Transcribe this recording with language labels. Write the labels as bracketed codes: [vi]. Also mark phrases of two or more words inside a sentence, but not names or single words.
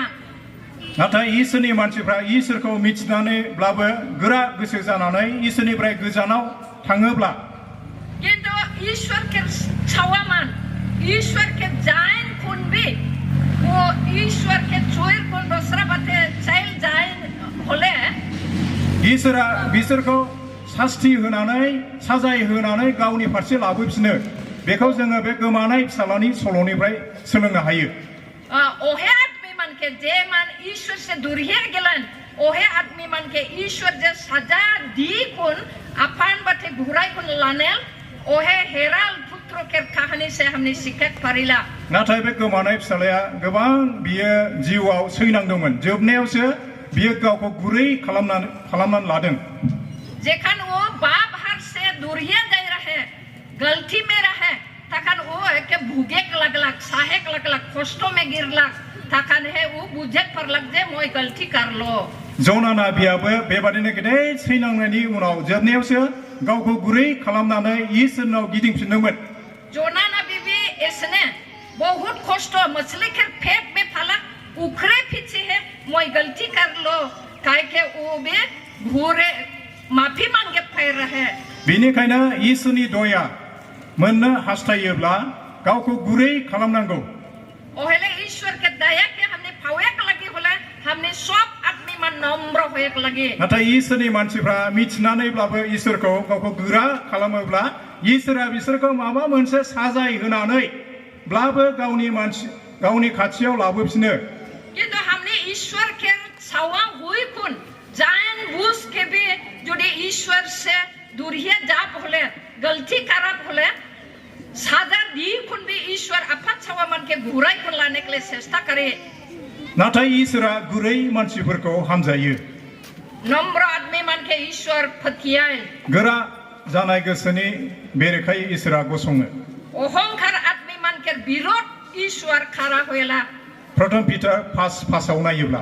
[brx] नाथाय इसोरनि मानसिफ्रा इसोरखौ मिथिनानैब्लाबो गोरा गोसो जानानै इसोरनिफ्राय गोजानाव थाङोब्ला [sck] किन्तु ईश्वर के छावामान ईश्वर के जाइन कुन भी वो ईश्वर के चोर कुन दूसरा बाते चाइल जाइन होले [brx] इसोरा बिसोरखौ शास्ति होनानै साजाय होनानै गावनि फारसे लाबोफिनो बेखौ जोङो बे गोमानाय फिसालानि सल'निफ्राय सोलोंनो हायो [sck] ओहे आदमी मन के जे मन ईश्वर से दूरिये गेलन ओहे आदमी मन के ईश्वर जे सजा दी कुन अपन बाते घुराई कुन लानेल ओहे हेराल पुत्र के कहानी से हमने सीखे परिला [brx] नाथाय बे गोमानाय फिसालाया गोबां बियो जिउआव सैनांदोंमोन जोबनायावसो बियो गावखौ गुरै खालामनानै लादों [sck] जेखन वो बाप हार से दूरिये जाय रहे गलती में रहे तखन वो के भूगे लगलक साहेक लगलक कष्टों में गिरलक तखन है वो बुझे परलक जे मोय गलती करलो [brx] जौना नाबियाबो बेबादिनो गेदेर सैनांनायनि उनाव जोबनायावसो गावखौ गुरै खालामनानै इसोरनाव गिदिंफिनदोंमोन [sck] जोना नबी भी इसने बहुत कष्ट मछली के पेट में फलक उखरे पीछे है मोय गलती कर लो काहे के वो भी घूरे माफी मांगे फिर रहे [brx] बेनिखायनो इसोरनि दया मोननो हास्थायोब्ला गावखौ गुरै खालामनांगौ [sck] ओहेले ईश्वर के दया के हमने फावेक लगी होला हमने सब आदमी मन नम्र होएक लगी [brx] नाथाय इसोरनि मानसिफ्रा मिथिनानैब्लाबो इसोरखौ गावखौ गोरा खालामोब्ला इसोरा बिसोरखौ माबा मोनसे साजाय होनानैब्लाबो गावनि खाथियाव लाबोफिनो [sck] किन्तु हमने ईश्वर के छावा हुई कुन जान बुझ के भी जुड़ी ईश्वर से दूरिये जाप होले गलती करब होले साजा दी कुन भी ईश्वर अपन छावा मन के घुराई को लाने के लिए चेष्टा करे [brx] नाथाय इसोरा गुरै मानसिफोरखौ हामजायो [sck] नम्र आदमी मन के ईश्वर फतियाय [brx] गोरा जानाय गोसोनि बेरेखायै इसोरा गसङो [sck] अहंकार आदमी मन के विरोध ईश्वर खड़ा होएला [brx] प्रथम पीटर 5:5 नायोब्ला